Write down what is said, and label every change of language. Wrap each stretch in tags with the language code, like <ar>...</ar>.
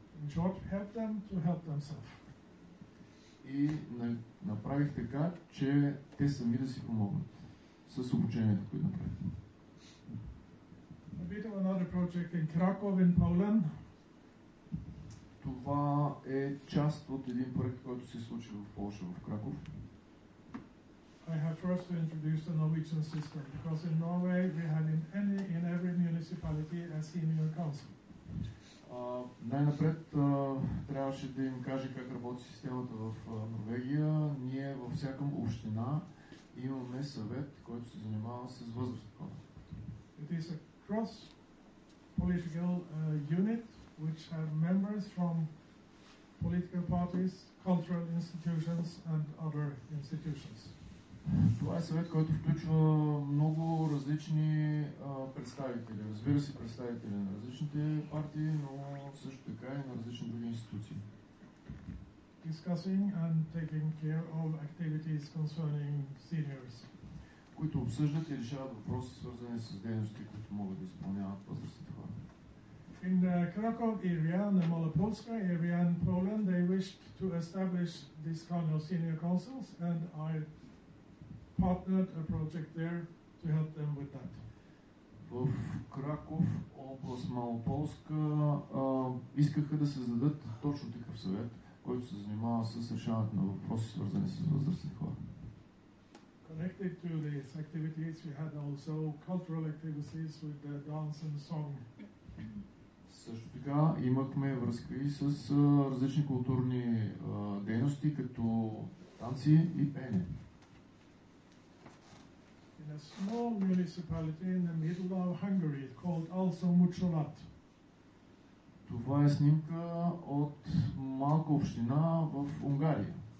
<en>In short, help them to help themselves.</en> <bg>И направих така, че те сами да си помогнат с обучението, което направих.</bg> <en>bit of another project in Krakow in Poland.</en> <bg>Това е част от един проект, който се случи в Полша, в Краков.</bg> <en>I have first to introduce the Norwegian system, because in Norway we have in every municipality a senior council.</en> <bg>Най-напред трябваше да им кажа как работи системата в Норвегия. Ние във всяка община имаме съвет, който се занимава с възрастни хора.</bg> <en>It is a cross-political unit which have members from political parties, cultural institutions and other institutions.</en> <bg>Това е съвет, който включва много различни представители. Разбира се, представители на различните партии, но също така и на различни други институции.</bg> <en>Discussing and taking care of activities concerning seniors.</en> <bg>Които обсъждат и решават въпроси, свързани с дейности, които могат да изпълняват възрастните хора.</bg> <en>In the Krakow area, in the Malopolska area in Poland, they wished to establish this kind of senior councils, and I partnered a project there to help them with that.</en> <bg>В Краков, област Малополска, искаха да създадат точно такъв съвет, който се занимава с решаването на въпроси, свързани с възрастни хора.</bg> <en>Connected to these activities, we had also cultural activities with the dance and song.</en> <bg>Също така имахме връзка и с различни културни дейности, като танци и пеене.</bg> <en>In a small municipality in the middle of Hungary called also Mucsolat.</en> <bg>Това е снимка от малка община в Унгария,</bg>